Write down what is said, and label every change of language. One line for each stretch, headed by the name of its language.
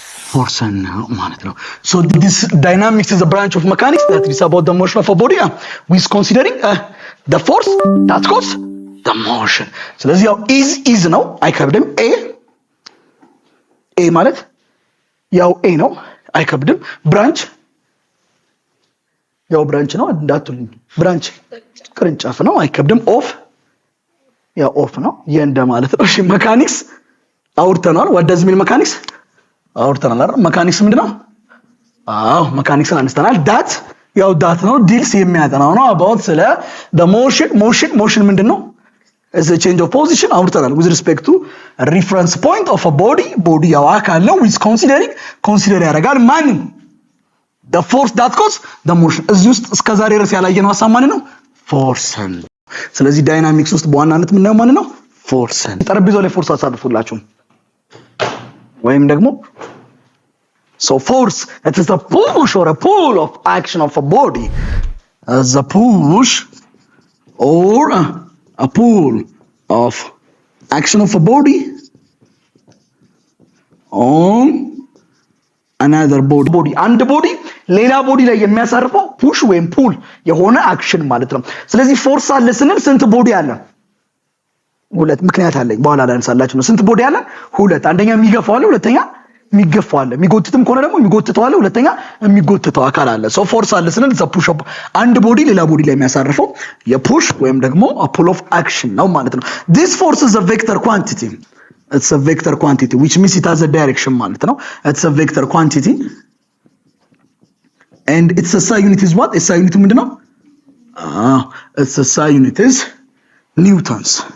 Amharic: ፎርስን ነው ማለት ነው።
English: ሶ this dynamics is a branch of mechanics that is about the motion of a body with considering the force that causes the motion.
Amharic: ስለዚህ ያው is ነው አይከብድም። a ማለት ያው a ነው አይከብድም። ብራንች ያው ብራንች ነው እንዳትሉኝ። ብራንች ቅርንጫፍ ነው አይከብድም። ኦፍ ነው የእንደ ማለት ነው። እሺ መካኒክስ አውርተናል።
English: what does mean mechanics
Amharic: አውርተናል አይደል? መካኒክስ ምንድነው? መካኒክስን አንስተናል። ዳት ነው ዲልስ የሚያጠናው ነው about ስለ the motion ምንድነው?
English: is a change of position አውርተናል with respect to a reference point of a body
Amharic: ያው አካል ነው
English: with consider
Amharic: ያደርጋል ማንን?
English: the force that causes the motion.
Amharic: እዚህ ውስጥ እስከዛሬ ድረስ ያላየነው ሐሳብ ማን ነው? ፎርስን። ስለዚህ ዳይናሚክስ ውስጥ በዋናነት ምን ነው ማን ነው? ፎርስን። ጠረጴዛው ላይ ፎርስ አሳርፉላችሁ ወይም ደግሞ
English: so force it is a push or a pull of action of a body as a push or a pull of action of a body on another body and body
Amharic: ሌላ ቦዲ ላይ የሚያሳርፈው ፑሽ ወይም ፑል የሆነ አክሽን ማለት ነው። ስለዚህ ፎርስ አለ ስንል ስንት ቦዲ አለ? ሁለት። ምክንያት አለኝ በኋላ ላንሳላችሁ ነው። ስንት ቦዲ አለ? ሁለት። አንደኛ የሚገፋው አለ፣ ሁለተኛ የሚገፋው አለ። የሚጎትትም ከሆነ ደግሞ የሚጎትተው አለ፣ ሁለተኛ የሚጎትተው አካል አለ። ሶ ፎርስ አለ ስንል ዘ ፑሽ ኦፍ አንድ ቦዲ ሌላ ቦዲ ላይ የሚያሳርፈው የፑሽ ወይም ደግሞ ፑል ኦፍ አክሽን ነው ማለት ነው።
English: this force is a vector quantity. It's a vector quantity which means it has a direction ማለት ነው። It's a vector quantity and its SI unit is what?
Amharic: SI unit ምንድነው?
English: its SI unit is newtons.